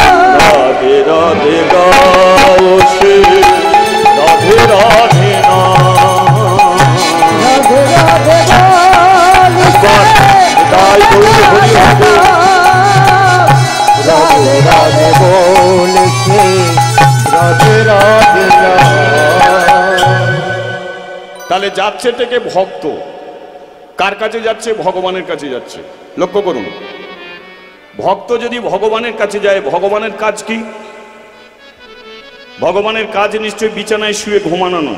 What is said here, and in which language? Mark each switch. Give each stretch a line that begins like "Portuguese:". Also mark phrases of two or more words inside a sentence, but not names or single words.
Hindi: राधे राधे गाओ से, राधे राधे नाम। राधे राधे बोल से, राधे राधे नाम। राधे राधे बोल से, राधे राधे नाम।
Bangla: তাহলে যাচ্ছে থেকে ভক্ত, কার কাছে যাচ্ছে? ভগবানের কাছে যাচ্ছে। লক্ষ্য করুন, ভক্ত যদি ভগবানের কাছে যায়, ভগবানের কাজ কি? ভগবানের কাজ নিশ্চয়ই বিছানায় শুয়ে ঘুমানো নয়।